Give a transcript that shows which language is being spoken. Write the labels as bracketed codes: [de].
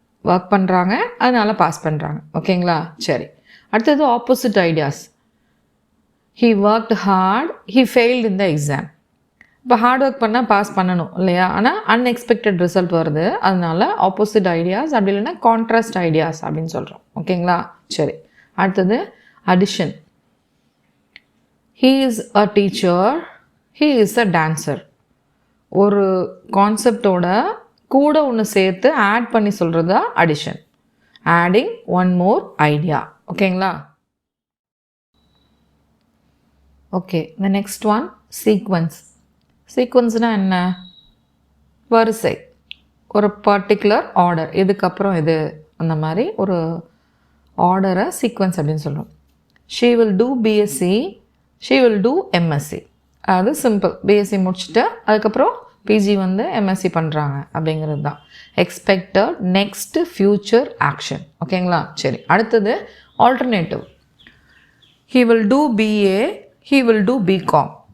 [ta] Work பண்ணுறாங்க, அதனால் pass பண்ணுறாங்க. ஓகேங்களா? சரி, அடுத்தது opposite ideas. [en] He worked hard, he failed in the exam. [ta] இப்போ ஹார்ட் ஒர்க் பண்ணால் பாஸ் பண்ணணும் இல்லையா? ஆனால் அன்எக்ஸ்பெக்டட் ரிசல்ட் வருது. அதனால் ஆப்போசிட் ஐடியாஸ், அப்படி இல்லைன்னா கான்ட்ராஸ்ட் ஐடியாஸ் அப்படின்னு சொல்கிறோம். ஓகேங்களா? சரி, அடுத்தது addition. [en] He is a teacher, he is a dancer. [ta] ஒரு கான்செப்டோட கூட ஒன்று சேர்த்து ஆட் பண்ணி சொல்கிறதா addition. [en] Adding one more idea. ஓகேங்களா? Okay, the next one sequence. [ta] சீக்வன்ஸ்னால் என்ன? வரிசை, ஒரு பர்டிகுலர் ஆர்டர், இதுக்கப்புறம் இது, அந்த மாதிரி ஒரு ஆர்டரை சீக்வன்ஸ் அப்படின்னு சொல்கிறோம். [en] She will do BSc, she will do MSc. [ta] அது சிம்பிள். பிஎஸ்சி முடிச்சுட்டு அதுக்கப்புறம் பிஜி எம்எஸ்சி பண்ணுறாங்க அப்படிங்கிறது தான். [en] Expected next future action. ஓகேங்களா? [ta] சரி, அடுத்தது [en] Alternative. He will do BA, he will do BCom.